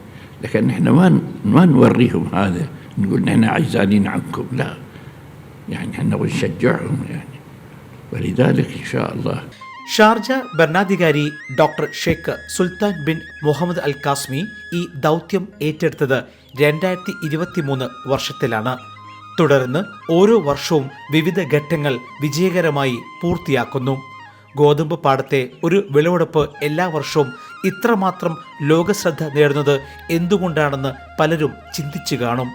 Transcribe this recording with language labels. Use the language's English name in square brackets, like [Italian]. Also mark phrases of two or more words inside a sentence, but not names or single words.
[Arabic] لكن إحنا ما نوريهم هذا، نقول نحن عجزانين عنكم، لا يعني إحنا نشجعهم يعني. ولذلك إن شاء الله. [Malayalam] ഷാർജ ഭരണാധികാരി ഡോക്ടർ ഷെയ്ഖ് സുൽത്താൻ ബിൻ മുഹമ്മദ് അൽ കാസ്മി ഈ ദൗത്യം ഏറ്റെടുത്തത് 2023 വർഷത്തിലാണ്. തുടർന്ന് ഓരോ വർഷവും വിവിധ ഘട്ടങ്ങൾ വിജയകരമായി പൂർത്തിയാക്കുന്നു. ഗോതമ്പ് പാടത്തെ ഒരു വിളവെടുപ്പ് എല്ലാ വർഷവും ഇത്രമാത്രം ലോകശ്രദ്ധ നേടുന്നത് എന്തുകൊണ്ടാണെന്ന് പലരും ചിന്തിച്ചു കാണും.